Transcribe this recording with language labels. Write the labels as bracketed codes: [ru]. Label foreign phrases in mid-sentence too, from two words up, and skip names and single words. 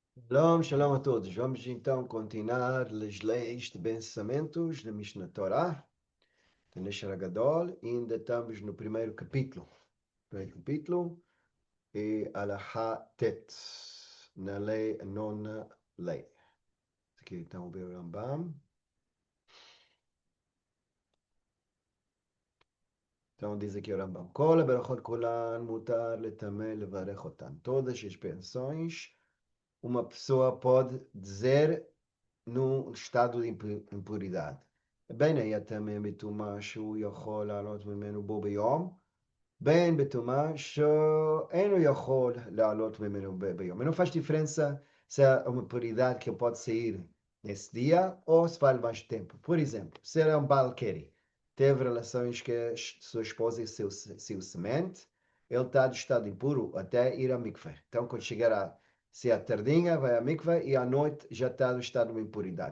[pt] Shalom, shalom a todos. Vamos então continuar as leis de pensamentos da Mishnah Torah, da Nesher Gadol, e ainda estamos no primeiro capítulo. Primeiro capítulo é [he] הלכה ט, [pt] na lei, a nona lei. Aqui então o Rambam. Então diz aqui o Rambam: [he] כל הברכות כולן מותר לטמא לברך אותן. [pt] Todas as bênçãos uma pessoa pode dizer num estado de impuridade. [he] בין היתמא מטומאה שהוא יכול לעלות ממנו בו ביום, בין בטומאה שאינו יכול לעלות ממנו ביום. [pt] Não faz diferença se é uma impuridade que pode sair nesse dia ou se vale mais tempo. Por exemplo, se é um balqueri, teve relações com a sua esposa e seu semente, ele está de estado impuro até ir a mikveh. Então, quando chegar a se à tardinha vai à mikveh e à noite já está no estado de impuridade.